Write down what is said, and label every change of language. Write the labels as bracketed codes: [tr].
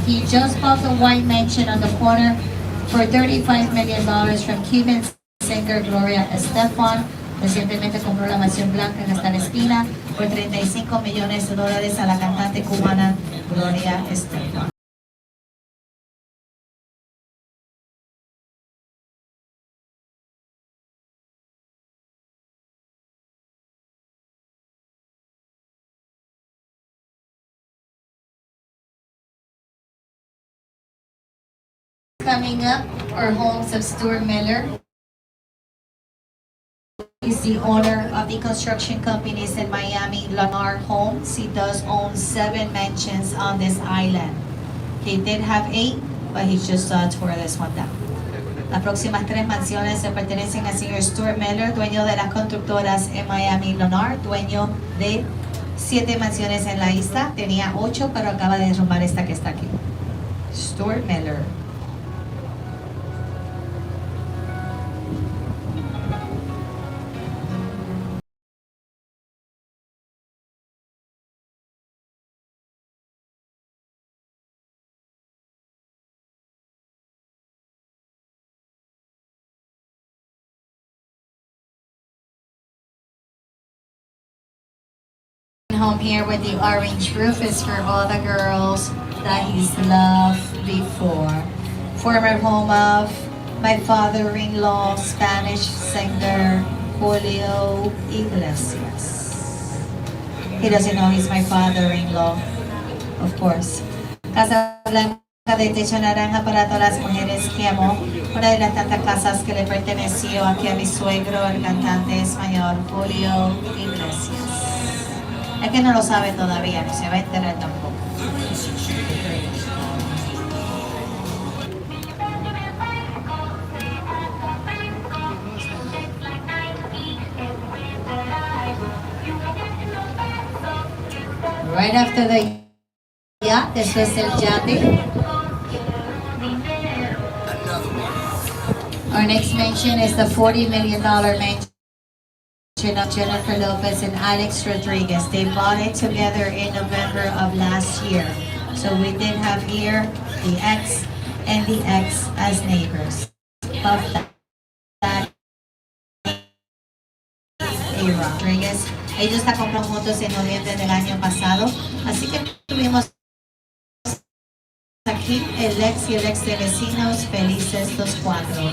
[en] He just bought the white mansion on the corner for $35 million from Cuban singer Gloria Estefan. [es] Recientemente compró la mansión blanca en esta esquina por $35 millones a la cantante cubana Gloria Estefan. [en] Coming up are homes of Stuart Miller. He's the owner of the construction companies in Miami, Lennar Homes. He does own 7 mansions on this island. He did have 8, but he just tore this one down. [es] Las próximas 3 mansiones se pertenecen al señor Stuart Miller, dueño de las constructoras en Miami, Lennar, dueño de 7 mansiones en la isla. Tenía 8, pero acaba de derrumbar esta que está aquí. [en] Stuart Miller. Home here with the orange roof is for all the girls that he's loved before. Former home of my father-in-law, Spanish singer Julio Iglesias. He doesn't know he's my father-in-law, of course. [es] Casa blanca de techo naranja para todas las mujeres que amó. Una de las tantas casas que le perteneció aquí a mi suegro, el cantante español Julio Iglesias. Es que no lo sabe todavía, ni se va a enterar tampoco. [en] Right after the yacht, this is [es] el yate. [en] Our next mansion is the $40 million mansion of Jennifer Lopez and Alex Rodriguez. They bought it together in November of last year. So we did have here the ex and the ex as neighbors of that era. Rodriguez. [es] Ellos la compraron juntos en noviembre del año pasado. Así que tuvimos aquí el ex y el ex de vecinos felices los 4.